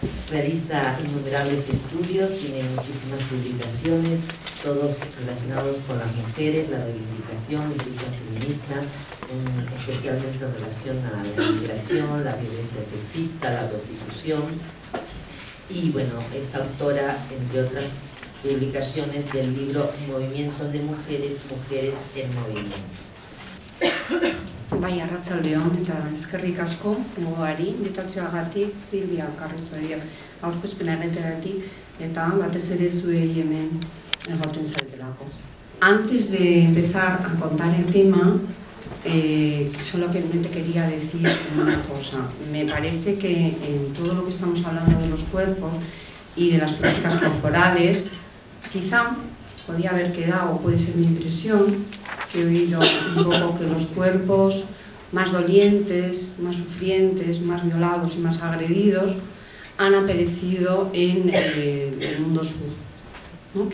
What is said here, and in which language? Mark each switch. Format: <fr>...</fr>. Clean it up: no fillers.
<es>Realiza innumerables estudios, tiene muchísimas publicaciones, todos relacionados con las mujeres, la reivindicación, la lucha feminista, especialmente en relación a la migración, la violencia sexista, la prostitución. Y bueno, es autora, entre otras publicaciones, del libro Movimientos de Mujeres, Mujeres en Movimiento.</es> <eu>Bai, arratsaldeon eta eskerrik asko gogoari, inbitazioagatik, Silvia Carrizoia aurkezpenagatik eta batez ere zuei hemen egoten zaretelako.</eu> <es>Antes de empezar a contar el tema, solamente quería decir una cosa. Me parece que en todo lo que estamos hablando de los cuerpos y de las prácticas corporales, quizá podía haber quedado, puede ser mi impresión, que he oído un poco que los cuerpos más dolientes, más sufrientes, más violados y más agredidos han aparecido en el mundo sur, ¿no?</es>